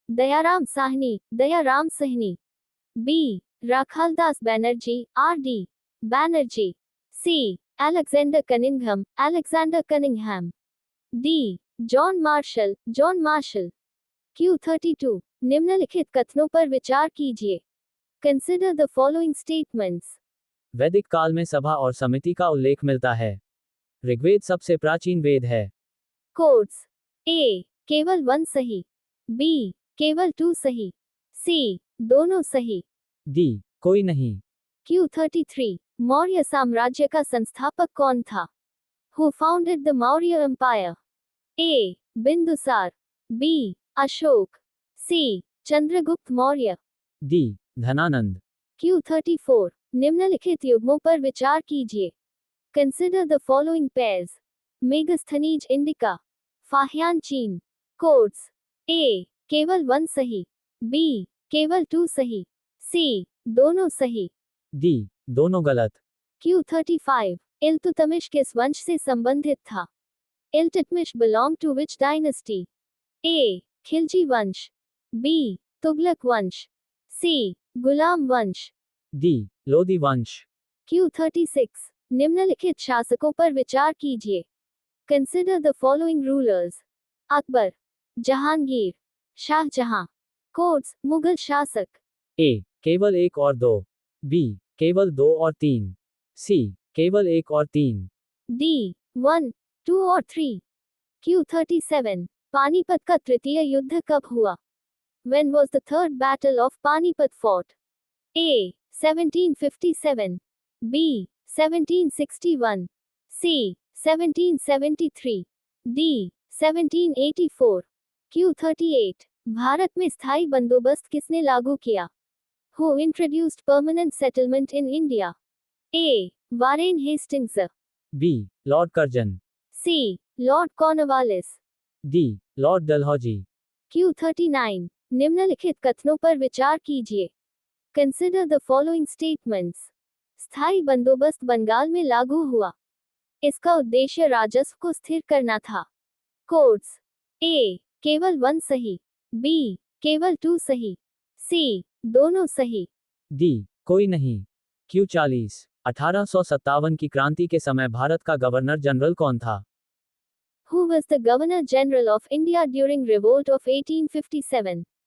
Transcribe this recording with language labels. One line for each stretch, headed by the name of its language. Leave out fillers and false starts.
English: Dayaram Sahni, Dayaram Sahni. B. Rakhaldas Banerjee, R.D. Banerjee. C. Alexander Cunningham, Alexander Cunningham. D. John Marshall, John Marshall.
Hindi: Q32 निम्नलिखित कथनों पर विचार कीजिए.
English: Consider the following statements.
Hindi: वैदिक काल में सभा और समिति का उल्लेख मिलता है। ऋग्वेद सबसे प्राचीन वेद है। Codes. A. केवल 1 सही. B. केवल 2 सही. C. दोनों सही. D. कोई नहीं। Q33 मौर्य साम्राज्य का संस्थापक कौन था?
English: Who founded the Maurya Empire?
Hindi: A. Bindusara. B. Ashok. C. Chandragupta Maurya. D. Dhanananda. Q34 निम्नलिखित युग्मों पर विचार कीजिए.
English: Consider the following pairs.
Hindi: Megasthenes indica. Fahien चीन. Codes. A. केवल 1 सही. B. केवल 2 सही. C. दोनों सही. D. दोनों गलत। Q35 इल्तुतमिश किस वंश से संबंधित था?
English: Iltutmish belong to which dynasty?
Hindi: A. Khilji वंश. B. तुगलक वंश. C. गुलाम वंश. D. लोदी वंश। Q36 निम्नलिखित शासकों पर विचार कीजिए.
English: Consider the following rulers.
Hindi: Akbar. Jahangir. Shahjahan. Codes Mughal शासक. A. केवल 1 और 2। B. केवल 2 और 3। C. केवल 1 और 3। D. 1, 2 और 3. Q37 पानीपत का तृतीय युद्ध कब हुआ?
English: When was the third battle of Panipat fought? A. 1757. B. 1761. C. 1773. D. 1784.
Hindi: Q38 Bharat में स्थायी बंदोबस्त किसने लागू किया?
English: Who introduced permanent settlement in India?
Hindi: A. Warren Hastings. B. Lord Curzon. C. Lord Cornwallis. D. Lord Dalhousie. Q39 निम्नलिखित कथनों पर विचार कीजिए.
English: Consider the following statements.
Hindi: स्थायी बंदोबस्त बंगाल में लागू हुआ. इसका उद्देश्य राजस्व को स्थिर करना था. Codes. A. केवल 1 सही. B. केवल 2 सही. C. दोनों सही. D. कोई नहीं। Q40 1857 की क्रांति के समय भारत का गवर्नर जनरल कौन था?
English: Who was the Governor General of India during revolt of 1857?